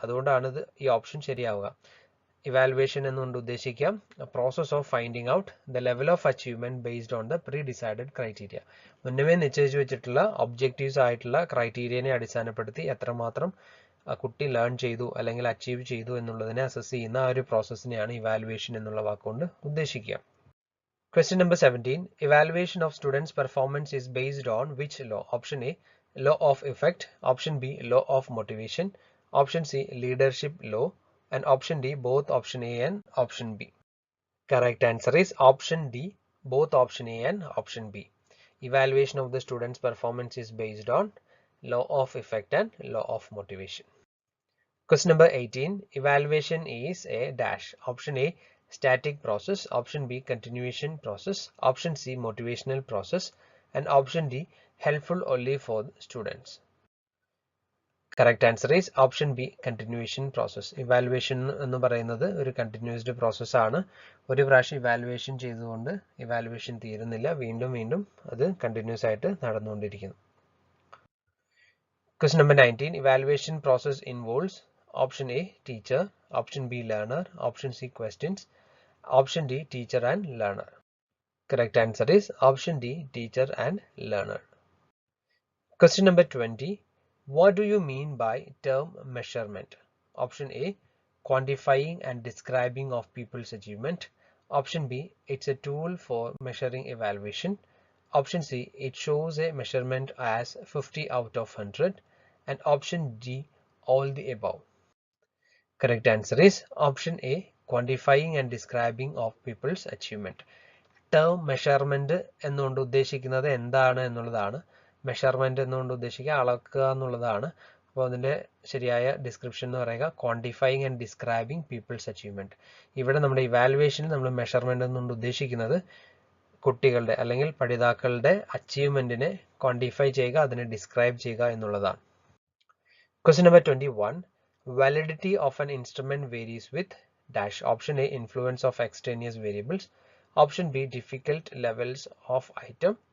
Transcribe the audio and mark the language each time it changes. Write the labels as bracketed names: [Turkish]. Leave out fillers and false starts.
[Malayalam] അതുകൊണ്ടാണ് ഇത് ഈ ഓപ്ഷൻ ശരിയാവുക. ഇവാലുവേഷൻ എന്നുകൊണ്ട് ഉദ്ദേശിക്കാം [English] Process of finding out the level of achievement based on the pre decided criteria. [Malayalam] മുന്നമേ നിശ്ചയിച്ചു വെച്ചിട്ടുള്ള ഒബ്ജക്റ്റീവ്സ് ആയിട്ടുള്ള ക്രൈറ്റീരിയനെ അടിസ്ഥാനപ്പെടുത്തി എത്രമാത്രം കുട്ടി ലേൺ ചെയ്തു അല്ലെങ്കിൽ അച്ചീവ് ചെയ്തു എന്നുള്ളതിനെ അസസ് ചെയ്യുന്ന ആ ഒരു പ്രോസസ്സിനെയാണ് ഇവാലുവേഷൻ എന്നുള്ള വാക്കുകൊണ്ട് ഉദ്ദേശിക്കുക. [English] Question number 17. Evaluation of students' performance is based on which law? Option A, law of effect. Option B, law of motivation. Option C, leadership law. And option D, both option A and option B. Correct answer is option D, both option A and option B. Evaluation of the student's performance is based on law of effect and law of motivation. Question number 18. Evaluation is a dash. Option A, static process. Option B, continuation process. Option C, motivational process. And option D, helpful only for students. Correct answer is option B, continuation process. [Malayalam] Evaluation എന്ന് പറയുന്നത് ഒരു കണ്ടിന്യൂസ്ഡ് process ആണ്. ഒരു പ്രാവശ്യം evaluation ചെയ്തുകൊണ്ട് evaluation തീരുന്നില്ല, വീണ്ടും വീണ്ടും അത് കണ്ടിന്യൂസ് ആയിട്ട് നടന്നുകൊണ്ടിരിക്കുന്നു. [English] Question number 19. Evaluation process involves option A, teacher. Option B, learner. Option C, questions. Option D, teacher and learner. Correct answer is option D, teacher and learner. Question number 20. What do you mean by term measurement? Option A, quantifying and describing of people's achievement. Option B, it's a tool for measuring evaluation. Option C, it shows a measurement as 50 out of 100. And option D, all the above. Correct answer is option A, quantifying and describing of people's achievement. [Malayalam] Term measurement എന്നുകൊണ്ട് ഉദ്ദേശിക്കുന്നത് എന്താണ് എന്നുള്ളതാണ്. Measurement എന്നുകൊണ്ട് ഉദ്ദേശിക്കുക അളക്കുക എന്നുള്ളതാണ്. അപ്പോൾ അതിന്റെ ശരിയായ ഡിസ്ക്രിപ്ഷൻ എന്ന് പറയുക [English] Quantifying and describing people's achievement. [Malayalam] ഇവിടെ നമ്മുടെ ഇവാലുവേഷനിൽ നമ്മൾ മെഷർമെന്റ് എന്നുകൊണ്ട് ഉദ്ദേശിക്കുന്നത് കുട്ടികളുടെ അല്ലെങ്കിൽ പഠിതാക്കളുടെ അച്ചീവ്മെന്റിനെ ക്വാണ്ടിഫൈ ചെയ്യുക, അതിനെ ഡിസ്ക്രൈബ് ചെയ്യുക എന്നുള്ളതാണ്. [English] Question number 21. Validity of an instrument varies with dash. Option A, influence of extraneous variables. Option B, difficult levels of item.